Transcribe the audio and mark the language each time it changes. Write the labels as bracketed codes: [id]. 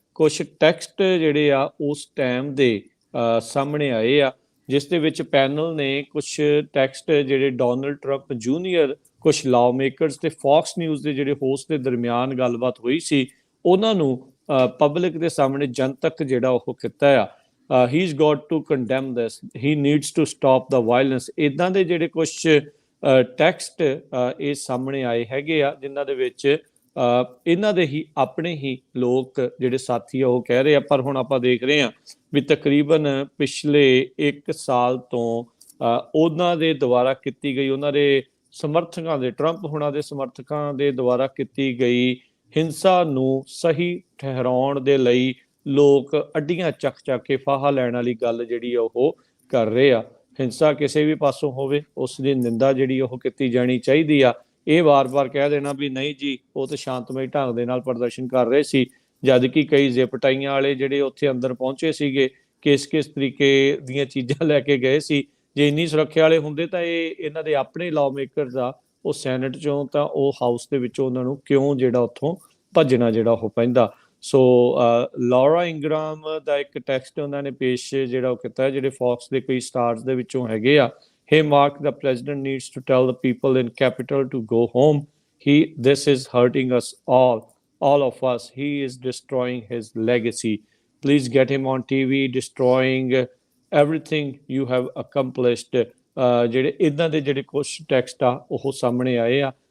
[pa] ਕੁਝ ਟੈਕਸਟ ਜਿਹੜੇ ਆ ਉਸ ਟਾਈਮ ਦੇ ਸਾਹਮਣੇ ਆਏ ਆ, ਜਿਸ ਦੇ ਵਿੱਚ ਪੈਨਲ ਨੇ ਕੁਝ ਟੈਕਸਟ ਜਿਹੜੇ ਡੋਨਲਡ ਟਰੰਪ ਜੂਨੀਅਰ, ਕੁਝ ਲਾਅ ਮੇਕਰਸ ਤੇ ਫੌਕਸ ਨਿਊਜ਼ ਦੇ ਜਿਹੜੇ ਹੋਸਟ ਦੇ ਦਰਮਿਆਨ ਗੱਲਬਾਤ ਹੋਈ ਸੀ, ਉਹਨਾਂ ਨੂੰ ਪਬਲਿਕ ਦੇ ਸਾਹਮਣੇ ਜਨਤਕ ਜਿਹੜਾ ਉਹ ਕੀਤਾ ਆ। [en] he's got to condemn this, he needs to stop the violence। [pa] ਇਦਾਂ ਦੇ ਜਿਹੜੇ ਕੁਝ ਟੈਕਸਟ ਇਹ ਸਾਹਮਣੇ ਆਏ ਹੈਗੇ ਆ, ਜਿਨ੍ਹਾਂ ਦੇ ਵਿੱਚ ਇਹਨਾਂ ਦੇ ਹੀ ਆਪਣੇ ਹੀ ਲੋਕ ਜਿਹੜੇ ਸਾਥੀ ਆ ਉਹ ਕਹਿ ਰਹੇ ਆ। ਪਰ ਹੁਣ ਆਪਾਂ ਦੇਖ ਰਹੇ ਆ ਵੀ ਤਕਰੀਬਨ ਪਿਛਲੇ 1 ਸਾਲ ਤੋਂ ਉਹਨਾਂ ਦੇ ਦੁਆਰਾ ਕੀਤੀ ਗਈ, ਉਹਨਾਂ ਦੇ ਸਮਰਥਕਾਂ ਦੇ, ਟਰੰਪ ਹੁਣਾਂ ਦੇ ਸਮਰਥਕਾਂ ਦੇ ਦੁਆਰਾ ਕੀਤੀ ਗਈ ਹਿੰਸਾ ਨੂੰ ਸਹੀ ਠਹਿਰਾਉਣ ਦੇ ਲਈ ਲੋਕ ਅੱਡੀਆਂ ਚੱਕ ਕੇ ਫਾਹਾ ਲੈਣ ਵਾਲੀ ਗੱਲ ਜਿਹੜੀ ਉਹ ਕਰ ਰਹੇ ਆ। ਹਿੰਸਾ ਕਿਸੇ ਵੀ ਪਾਸੋਂ ਹੋਵੇ ਉਸ ਦੀ ਨਿੰਦਾ ਜਿਹੜੀ ਉਹ ਕੀਤੀ ਜਾਣੀ ਚਾਹੀਦੀ ਆ। ਇਹ ਵਾਰ-ਵਾਰ ਕਹਿ ਦੇਣਾ ਵੀ ਨਹੀਂ ਜੀ ਉਹ ਤਾਂ ਸ਼ਾਂਤਮਈ ਢੰਗ ਦੇ ਨਾਲ ਪ੍ਰਦਰਸ਼ਨ ਕਰ ਰਹੇ ਸੀ, ਜਦ ਕਿ ਕਈ ਜ਼ਿਪਟਾਈਆਂ ਵਾਲੇ ਜਿਹੜੇ ਉੱਥੇ ਅੰਦਰ ਪਹੁੰਚੇ ਸੀਗੇ ਕਿਸ ਤਰੀਕੇ ਦੀਆਂ ਚੀਜ਼ਾਂ ਲੈ ਕੇ ਗਏ ਸੀ। ਜੇ ਇੰਨੀ ਸੁਰੱਖਿਆ ਵਾਲੇ ਹੁੰਦੇ ਤਾਂ ਇਹਨਾਂ ਦੇ ਆਪਣੇ ਲਾਅ ਮੇਕਰਸ ਆ ਉਹ ਸੈਨੇਟ ਚੋਂ, ਤਾਂ ਉਹ ਹਾਊਸ ਦੇ ਵਿੱਚੋਂ ਉਹਨਾਂ ਨੂੰ ਕਿਉਂ ਜਿਹੜਾ ਉੱਥੋਂ ਭੱਜਣਾ ਜਿਹੜਾ ਉਹ ਪੈਂਦਾ। ਸੋ ਲੌਰਾ ਇੰਗਰਾਮ ਦਾ ਇੱਕ ਟੈਕਸਟ ਉਹਨਾਂ ਨੇ ਪੇਸ਼ ਜਿਹੜਾ ਉਹ ਕੀਤਾ, ਜਿਹੜੇ ਫੌਕਸ ਦੇ ਕਈ ਸਟਾਰਸ ਦੇ ਵਿੱਚੋਂ ਹੈਗੇ ਆ। [en] Hey Mark, the president needs to tell the people in Capitol to go home. This is hurting us all of us. He is destroying his legacy. Please get him on TV, destroying everything you have accomplished। [pa] ਜਿਹੜੇ ਇਦਾਂ ਦੇ ਜਿਹੜੇ ਕੁਝ text ਆ ਉਹ ਸਾਹਮਣੇ ਆਏ ਆ।